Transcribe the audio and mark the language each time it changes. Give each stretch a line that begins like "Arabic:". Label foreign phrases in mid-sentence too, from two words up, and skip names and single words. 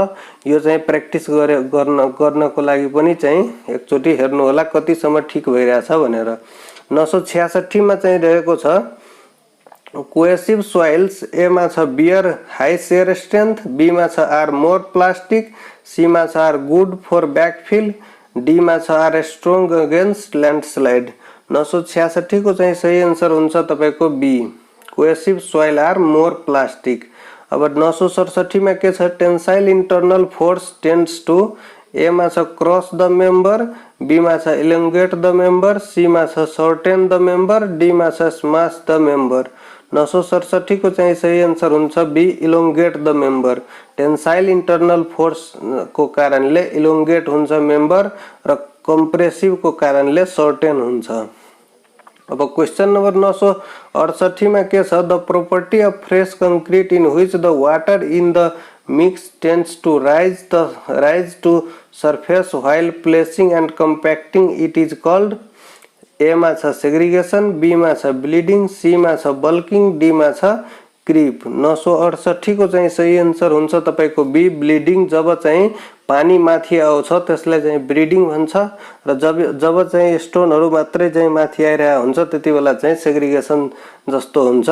Nepali: यो चाहिँ प्र्याक्टिस गर्नको लागि पनि चाहिँ एकचोटी हेर्नु होला कतिसम्म ठीक भइराछ भनेर। 966 मा चाहिँ रहेको छ
English: cohesive soils.
Nepali: ए मा छ
English: bear high shear strength,
Nepali: बी मा छ
English: are more plastic,
Nepali: सी मा छ
English: are good for backfill,
Nepali: डी मा छ
English: are strong against landslide.
Nepali: 966 को चाहिँ सही आन्सर हुन्छ तपाईको
English: B cohesive soil are more plastic.
Nepali: अब 967 मा के छ?
English: Tensile internal force tends to.
Nepali: ए मा छ
English: cross the member,
Nepali: बी मा छ
English: elongate the member,
Nepali: सी मा छ
English: shorten the member,
Nepali: डी मा छ
English: smash the member.
Nepali: 967 को चाहिँ सही आन्सर हुन्छ
English: B elongate the member. tensile internal force
Nepali: को कारणले इलोंगेट हुन्छ मेंबर र कंप्रेसिव को कारणले शॉर्टेन हुन्छ। अब
English: question number
Nepali: 968 में के छ?
English: The property of fresh concrete in which the water in the mix tends to rise to surface while placing and compacting it is called.
Nepali: ए मा छ सेग्रीगेशन, बी मा छ ब्लीडिंग, सी मा छ बल्किंग, डी मा छ क्रिप। 968 को चाहिँ सही आन्सर हुन्छ तपाईको
English: B bleeding.
Nepali: जब चाहिँ पानी माथि आउँछ त्यसलाई चाहिँ ब्लिडिङ भन्छ र जब चाहिँ स्टोनहरु मात्रै चाहिँ माथि आइरहेको हुन्छ त्यति बेला चाहिँ सेग्रिगेसन जस्तो हुन्छ।